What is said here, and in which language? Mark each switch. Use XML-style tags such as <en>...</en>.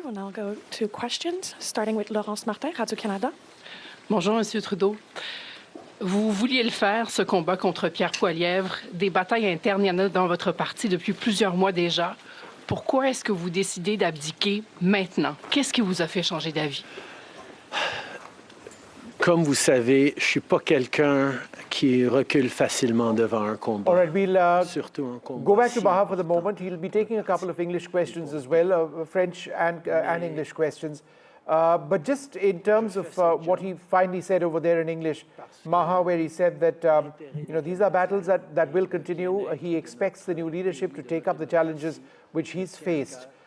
<en>We'll now go to questions, starting with Laurence Martin, Radio-Canada.</en> <fr>Bonjour, Monsieur Trudeau. Vous vouliez le faire, ce combat contre Pierre Poilievre. Des batailles internes, il y en a dans votre parti depuis plusieurs mois déjà. Pourquoi est-ce que vous décidez d'abdiquer maintenant? Qu'est-ce qui vous a fait changer d'avis? Comme vous savez, je ne suis pas quelqu'un qui recule facilement devant un combat.</fr> <en>All right, we'll</en> <fr>Surtout un combat.</fr> <en>go back to Maha for the moment. He'll be taking a couple of English questions as well, French and English questions. But just in terms of what he finally said over there in English, Maha, where he said that these are battles that will continue. He expects the new leadership to take up the challenges which he's faced.</en>